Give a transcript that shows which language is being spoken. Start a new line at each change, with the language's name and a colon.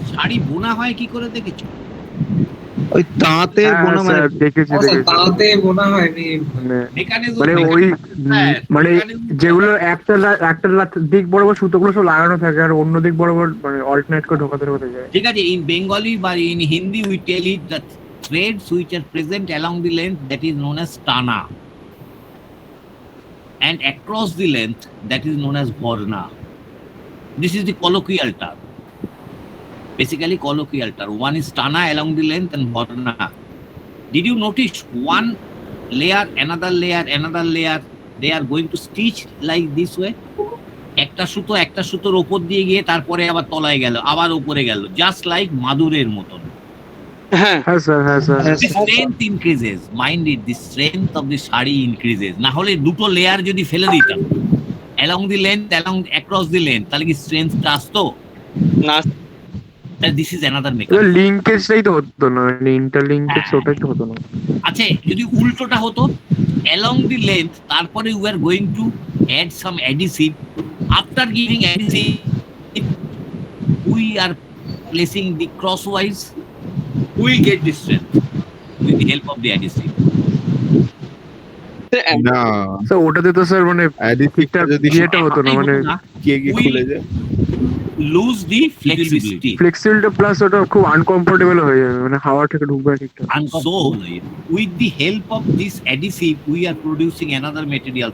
Bangla: শাড়ি বোনা হয় কি করে দেখেছো? ওই তাঁতে বোনা, মানে দেখেছি। তাঁতে বোনা হয়, মানে ওই মানে যেগুলো একটা দিক বরাবর সুতোগুলো সব লাগানো থাকে, আর অন্য দিক বরাবর মানে অল্টারনেট করে ঢোকাতে যায়। ঠিক আছে,
English: In Bengali বা in Hindi we tell it that threads which are present along the length, that is known as stana, and across the length, that is known as varna. This is the colloquial term, basically colloquial term. One is stana along the length and varna. Did you notice one layer, another layer, another layer, they are going to stitch like this way?
Bangla: একটা সুতোর উপর দিয়ে গিয়ে তারপরে আবার তলায় গেল, আবার উপরে গেল,
English: just like
Bangla: মাদুরের মতন। হ্যাঁ স্যার, হ্যাঁ sir.
English: The strength increases, mind it, the strength of the sari increases.
Bangla: না হলে দুটো লেয়ার যদি ফেলে দিতাম
English: along the length, across the length,
Bangla: তাহলে কি স্ট্রেংথটা আসতো? না
English: This is another mechanism.
Bangla: লিঙ্কেজটাই তো হতো না, মানে ইন্টারলিঙ্কেজ ওটাই তো হতো না। আচ্ছা, যদি উল্টোটা হতো,
English: along the length,
Bangla: তারপরে
English: we are going to add some adhesive. After giving adhesive, we are placing the crosswise, we will get the strength with the help of the adhesive.
Bangla: না স্যার ওটাতে তো স্যার মানে ঠিকঠাক যদি ইয়েটা হতো না, মানে খুলে যায়,
English: lose the flexibility.
Bangla: Flexibility plus ওটা খুব আনকমফোর্টেবল হয়ে যাবে, মানে হাওয়া থেকে ঢুকবে না ঠিকঠাক।
English: So, with the help of this adhesive, we are producing another material.